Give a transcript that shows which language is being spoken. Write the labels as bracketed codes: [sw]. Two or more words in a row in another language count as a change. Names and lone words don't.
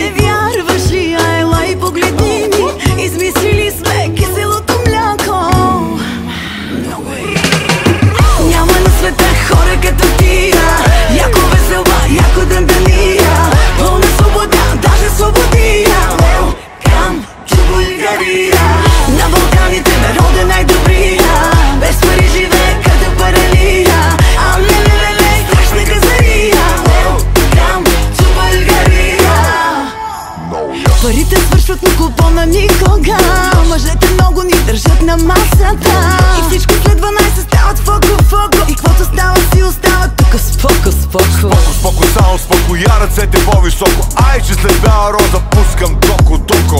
[bg] Не вярваш ли? Ела и погледни ни. Измислили сме киселото мляко. Няма на света хора като тия. Яко весела, яко дъмбелия. Пълна свобода, даже свободия. [en] Welcome to България. [bg] На Балканите народ е най-добрия. Без пари живее като паралия. А лелелеле, страшна газария. [en] Welcome to България. [bg] Парите свършват, но купона никога. Мъжете много ни държат на масата. И всичко след 12 стават фоко. И каквото става си остава тук споко. Споко, само споко, я ръцете по-високо. Ай, че след бяла роза пускам токо.